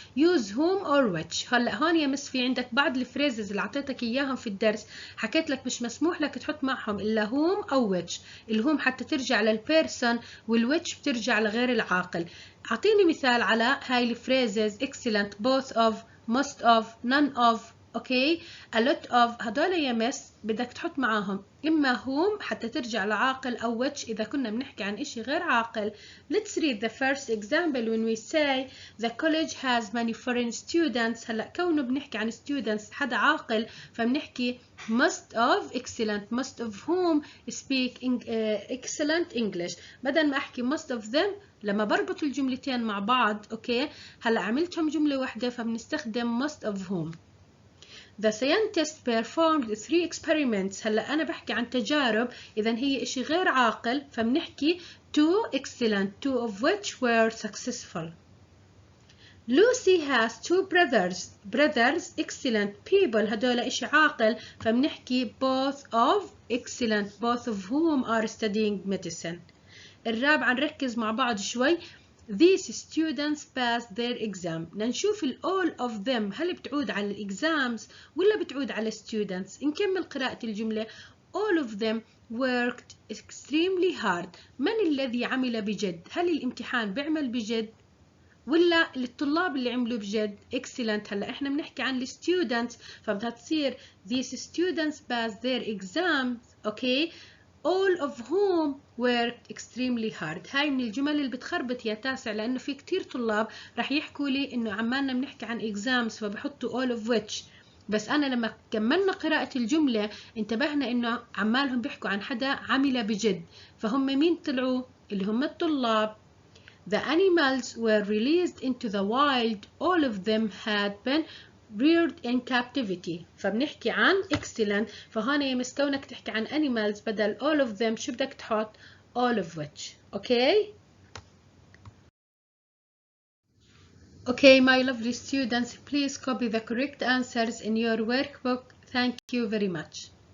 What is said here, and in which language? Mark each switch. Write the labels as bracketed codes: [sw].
[en] Use whom or which. [ar] هلا هون يا مس في عندك بعض الفريزز اللي اعطيتك اياهم في الدرس حكيت لك مش مسموح لك تحط معهم الا whom او which. الهوم حتى ترجع للبيرسون والwhich بترجع لغير العاقل. اعطيني مثال على هاي الفريزز [en] excellent, both of, most of, none of. [ar] اوكي [en] a lot of [ar] هدول يا مس بدك تحط معاهم اما whom حتى ترجع لعاقل او which اذا كنا بنحكي عن اشي غير عاقل. [en] Let's read the first example when we say the college has many foreign students. [ar] هلا كونه بنحكي عن students حدا عاقل فبنحكي [en] most of excellent, most of whom speak excellent English. [ar] بدل ما احكي [en] most of them [ar] لما بربط الجملتين مع بعض اوكي هلا عملتهم جملة واحدة فبنستخدم [en] most of whom. The scientist performed 3 experiments. [ar] هلا أنا بحكي عن تجارب إذا هي إشي غير عاقل فبنحكي [en] 2 excellent, 2 of which were successful. Lucy has 2 brothers excellent people. [ar] هدول إشي عاقل فبنحكي [en] both of excellent, both of whom are studying medicine. [ar] الرابعة نركز مع بعض شوي. [en] These students passed their exam. [ar] بدنا نشوف ال [en] all of them [ar] هل بتعود على الإكزامز ولا بتعود على students. نكمل قراءة الجملة. [en] All of them worked extremely hard. [ar] من الذي عمل بجد؟ هل الامتحان بيعمل بجد ولا الطلاب اللي عملوا بجد؟ [en] excellent. [ar] هلا احنا بنحكي عن students فبدها تصير [en] these students passed their exams. okay. all of whom worked extremely hard. [ar] هاي من الجمل اللي بتخربط يا تاسع لأنه في كتير طلاب رح يحكوا لي إنه عمالنا بنحكي عن exams فبحطوا [en] all of which. [ar] بس أنا لما كملنا قراءة الجملة انتبهنا إنه عمالهم بيحكوا عن حدا عمل بجد فهم مين طلعوا؟ اللي هم الطلاب. [en] The animals were released into the wild. All of them had been reared in captivity. [ar] فبنحكي عن excellent فهون يمس كونك تحكي عن animals بدل [en] all of them [ar] شو بدك تحط [en] all of which. okay. Okay my lovely students, please copy the correct answers in your workbook. Thank you very much.